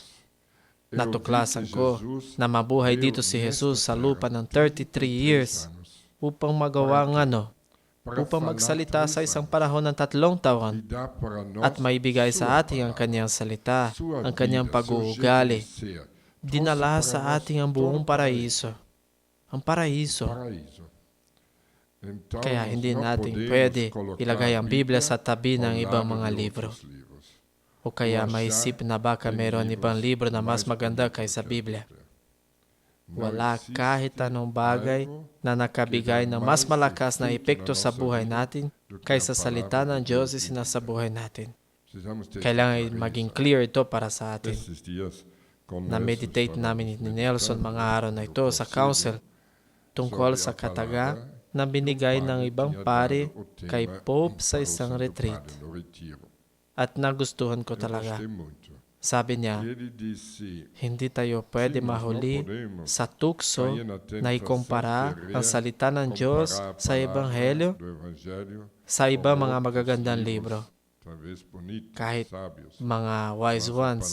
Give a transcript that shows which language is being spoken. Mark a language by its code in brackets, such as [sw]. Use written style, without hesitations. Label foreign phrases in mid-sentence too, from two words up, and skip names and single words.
[tl] Natuklasan ko na mabuhay dito si Jesus sa lupa ng 33 years upang magawa ng upang magsalita sa isang panahon ng 3 taon at maibigay sa atin ang kanyang salita, ang kanyang pag-uugali. Dinala sa atin ang buong paraiso. Ang paraiso. [pt] Então, [tl] Kaya [pt] nós [tl] hindi [pt] não [tl] natin [pt] podemos [tl] pwede [pt] colocar [tl] ilagay [pt] a [tl] ang Biblia [pt] Bíblia [tl] sa tabi ng [pt] ao [tl] ibang [pt] lado [tl] mga [pt] de [tl] libro. [pt] outros livros. [tl] O kaya [pt] Ou [tl] maisip [pt] achar [tl] na baka [pt] tem [tl] meron ibang [pt] livros [tl] libro na mas [pt] mais [tl] maganda [pt] bonitos [tl] kaysa [pt] que a [tl] Biblia. [pt] Não [tl] Wala [pt] existe [tl] kahit anong bagay [pt] algo [tl] na nakabigay [pt] que dá [tl] ng mas [pt] mais [tl] malakas na [pt] efeito [tl] epekto na sa [pt] nossa [tl] buhay [pt] vida [tl] natin [pt] do que a [tl] kaysa salita [pt] palavra [tl] ng [pt] de [tl] Diyos [pt] Deus [tl] isina sa [pt] bíblica. [tl] buhay natin. [pt] Precisamos ter [tl] Kailangan [pt] essa [tl] maging [pt] clareza. [tl] clear ito para sa atin. [pt] Esses dias, como [tl] Na-meditate namin ni Nelson mga araw na ito sa council tungkol sa kataga na binigay ng ibang pari kay Pope sa isang retreat. At nagustuhan ko talaga. Sabi niya, hindi tayo pwede mahuli sa tukso na ikumpara ang salita ng Diyos sa Ebanghelyo sa iba mga magagandang libro, kahit mga [en] wise ones.